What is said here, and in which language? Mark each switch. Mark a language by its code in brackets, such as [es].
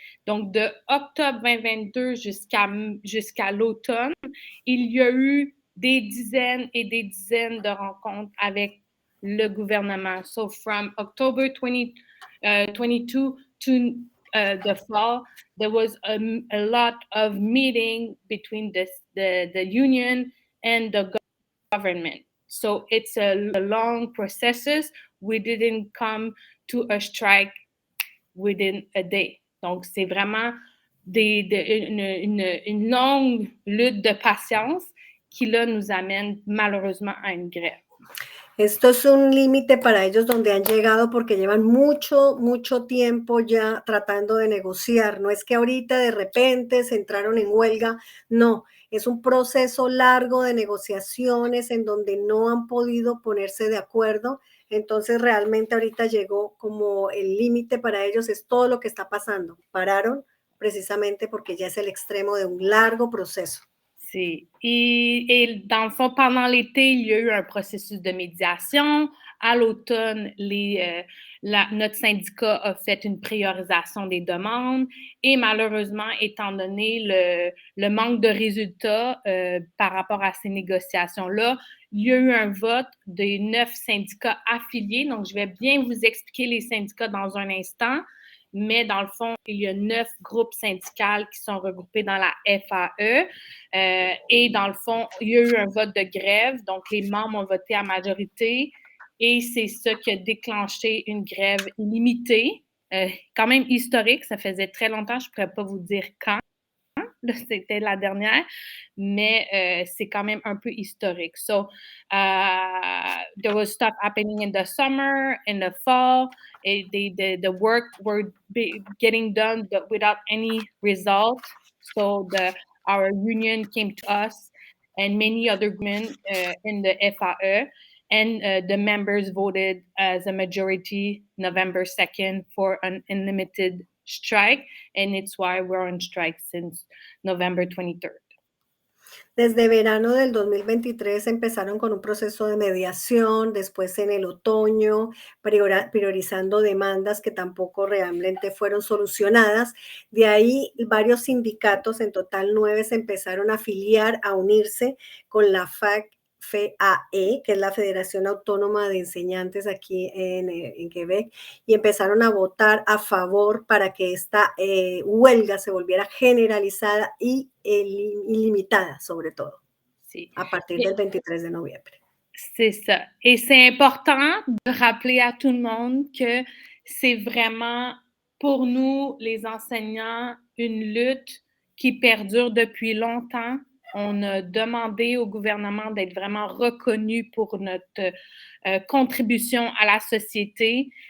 [fr] Donc, de octobre 2022 jusqu'à l'automne, il y a eu des dizaines et des dizaines de rencontres avec le gouvernement. [en] So, from October 2022 to the fall, there was a lot of meeting between the union and the government. So it's a long process. We didn't come to a strike within a day. [fr] Donc, c'est vraiment une longue lutte de patience qui, là, nous amène malheureusement à une grève. [es] Esto es un límite para ellos donde han llegado porque llevan mucho tiempo ya tratando de negociar. No es que ahorita de repente se entraron en huelga, no, es un proceso largo de negociaciones en donde no han podido ponerse de acuerdo. Entonces realmente ahorita llegó como el límite para ellos, es todo lo que está pasando. Pararon precisamente porque ya es el extremo de un largo proceso. [fr] Et dans le fond, pendant l'été, il y a eu un processus de médiation. À l'automne, notre syndicat a fait une priorisation des demandes et malheureusement, étant donné le manque de résultats par rapport à ces négociations-là, il y a eu un vote des 9 syndicats affiliés. Donc, je vais bien vous expliquer les syndicats dans un instant. Mais dans le fond, il y a 9 groupes syndicaux qui sont regroupés dans la FAE. Et dans le fond, il y a eu un vote de grève. Donc, les membres ont voté à majorité. Et c'est ça qui a déclenché une grève limitée, quand même historique. Ça faisait très longtemps, je ne pourrais pas vous dire quand. Là, c'était la dernière, mais c'est quand même un peu historique. [en] So, there was stuff happening in the summer, in the fall. The work were getting done but without any result. So, our union came to us and many other women in the FAE, and the members voted as a majority November 2nd for an unlimited strike, and it's why we're on strike since November 23rd. [es] Desde verano del 2023 empezaron con un proceso de mediación, después en el otoño, priorizando demandas que tampoco realmente fueron solucionadas. De ahí varios sindicatos, en total 9, se empezaron a afiliar, a unirse con la FAE, que es la Federación Autónoma de Enseñantes aquí en Quebec, y empezaron a votar a favor para que esta huelga se volviera generalizada y ilimitada, sobre todo, [fr] à partir du 23 novembre. C'est ça. Et c'est important de rappeler à tout le monde que c'est vraiment, pour nous, les enseignants, une lutte qui perdure depuis longtemps. On a demandé au gouvernement d'être vraiment reconnu pour notre contribution à la société.